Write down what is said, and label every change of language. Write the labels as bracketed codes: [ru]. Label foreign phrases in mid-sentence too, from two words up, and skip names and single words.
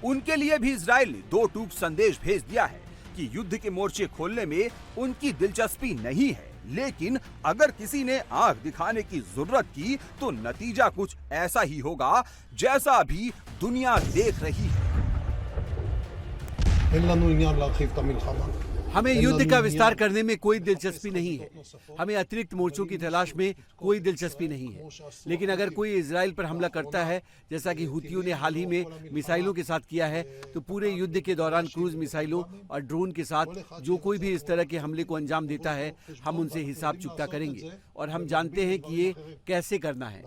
[hi] उनके लिए भी इजराइल ने 2 टूक संदेश भेज दिया है कि युद्ध के मोर्चे खोलने में उनकी दिलचस्पी नहीं है, लेकिन अगर किसी ने आंख दिखाने की जरूरत की तो नतीजा कुछ ऐसा ही होगा जैसा अभी दुनिया देख रही है। [he] אין לנו עניין להרחיב את המלחמה. [hi] हमें युद्ध का विस्तार करने में कोई दिलचस्पी नहीं है। हमें अतिरिक्त मोर्चों की तलाश में कोई दिलचस्पी नहीं है। लेकिन अगर कोई इजराइल पर हमला करता है, जैसा कि हुतियों ने हाल ही में मिसाइलों के साथ किया है, तो पूरे युद्ध के दौरान क्रूज मिसाइलों और ड्रोन के साथ जो कोई भी इस तरह के हमले को अंजाम देता है, हम उनसे हिसाब चुकता करेंगे और हम जानते हैं कि ये कैसे करना है।